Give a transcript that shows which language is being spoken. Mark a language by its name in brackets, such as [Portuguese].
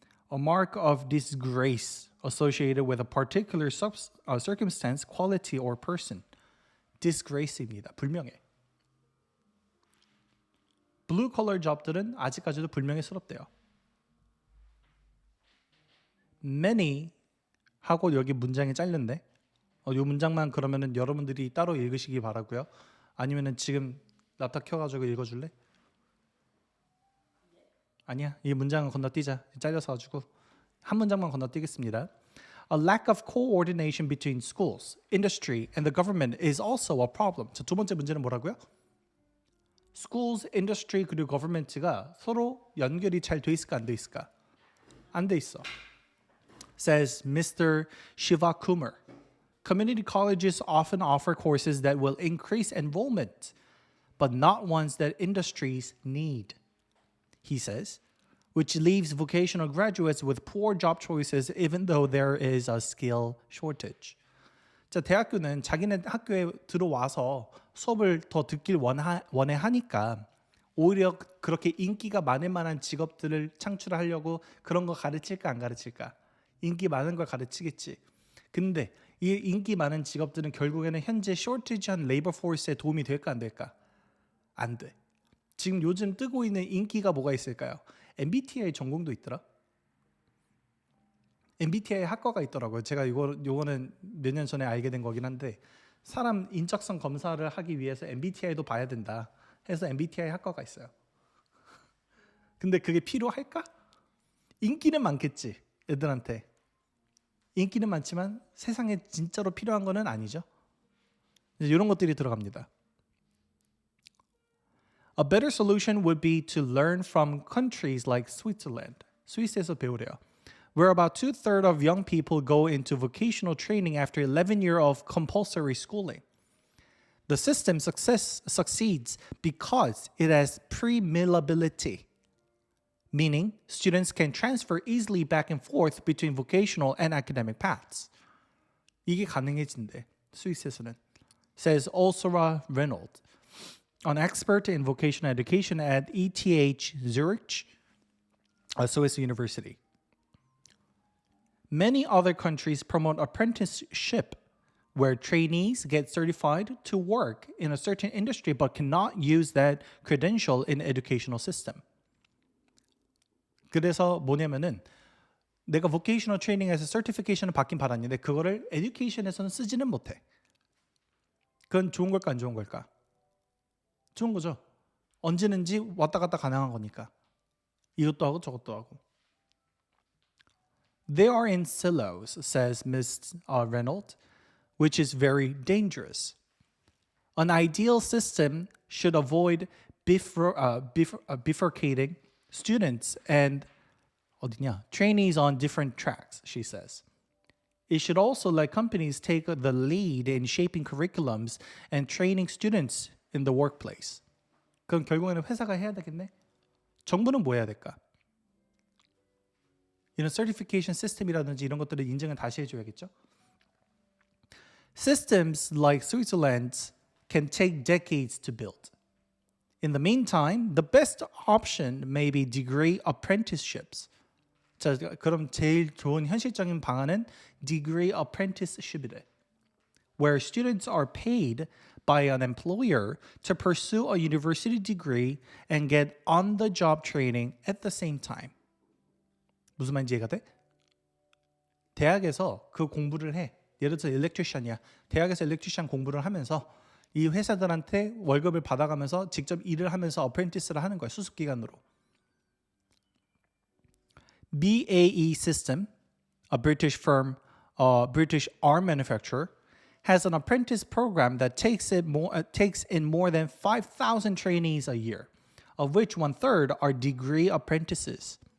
[English] A mark of disgrace associated with a particular circumstance, quality, or person. disgrace입니다. [Korean] 불명예. [English] blue collar job [Korean] 들은 아직까지도 불명예스럽대요. many 하고 여기 문장이 잘렸네. 이 문장만 그러면은 여러분들이 따로 읽으시기 바라고요. 아니면은 지금 lap탑 켜가지고 읽어줄래? 아니야. 이 문장은 건너뛰자. 잘려서 가지고 한 문장만 건너뛰겠습니다. [English] A lack of coordination between schools, industry, and the government is also a problem. [Korean] 자, 두 번째 문제는 뭐라고요? schools, industry, 그리고 government가 서로 연결이 잘 돼 있을까 안 돼 있을까? 안 돼 있어. [English] Says Mr. Shivakumar. Community colleges often offer courses that will increase enrollment, but not ones that industries need. He says, which leaves vocational graduates with poor job choices even though there is a skill shortage. [Korean] 자, 대학교는 자기네 학교에 들어와서 수업을 더 듣길 원해 하니까 오히려 그렇게 인기가 많을 만한 직업들을 창출하려고 그런 거 가르칠까 안 가르칠까? 인기 많은 걸 가르치겠지. 근데 이 인기 많은 직업들은 결국에는 현재 쇼티지한 레이버 포스에 도움이 될까 안 될까? 안 돼. 지금 요즘 뜨고 있는 인기가 뭐가 있을까요? MBTI 전공도 있더라. MBTI 학과가 있더라고요. 제가 요거는 몇 년 전에 알게 된 거긴 한데 사람 인적성 검사를 하기 위해서 MBTI도 봐야 된다 해서 MBTI 학과가 있어요. 근데 그게 필요할까? 인기는 많겠지. 애들한테. 인기는 많지만 세상에 진짜로 필요한 거는 아니죠. 이런 것들이 들어갑니다. [English] A better solution would be to learn from countries like Switzerland. [Korean] 스위스에서 배우래요. [English] Where about 2/3 of young people go into vocational training after 11 years of compulsory schooling. The system succeeds because it has pre-millability, meaning students can transfer easily back and forth between vocational and academic paths. [Korean] 이게 가능해진대, 스위스에서는. [English] Says Ursula Reynolds, an expert in vocational education at ETH Zurich, Swiss University. Many other countries promote apprenticeship, where trainees get certified to work in a certain industry but cannot use that credential in the educational system. [Korean] 그래서 뭐냐면은 내가 [English] vocational training [Korean] 에서 certification을 받긴 받았는데 그거를 education에서는 쓰지는 못해. 그건 좋은 걸까 안 좋은 걸까? 좋은 거죠. 언제든지 왔다 갔다 가능한 거니까. 이것도 하고 저것도 하고. [English] They are in silos, says Ms. Reynolds, which is very dangerous. An ideal system should avoid bifurcating students and trainees on different tracks, she says. It should also let companies take the lead in shaping curriculums and training students in the workplace. [Korean] 그럼 결국에는 회사가 해야 되겠네. 정부는 뭐 해야 될까? 이런 [English] certification system [Korean] 이라든지 이런 것들을 인증을 다시 해줘야겠죠. [English] Systems like Switzerland's can take decades to build. In the meantime, the best option may be degree apprenticeships. [Korean] 자, 그럼 제일 좋은 현실적인 방안은 [English] degree apprenticeship [Korean] 이래. [English] Where students are paid by an employer to pursue a university degree and get on-the-job training at the same time. [Korean] 무슨 말인지 이해가 돼? 대학에서 그 공부를 해. 예를 들어서 일렉트리션이야. 대학에서 일렉트리션 공부를 하면서 이 회사들한테 월급을 받아가면서 직접 일을 하면서 어프렌티스를 하는 거야. 수습기간으로. [English] BAE System, a British firm, British arm manufacturer, has an apprentice program that takes in more than 5,000 trainees a year, of which 1/3 are degree apprentices.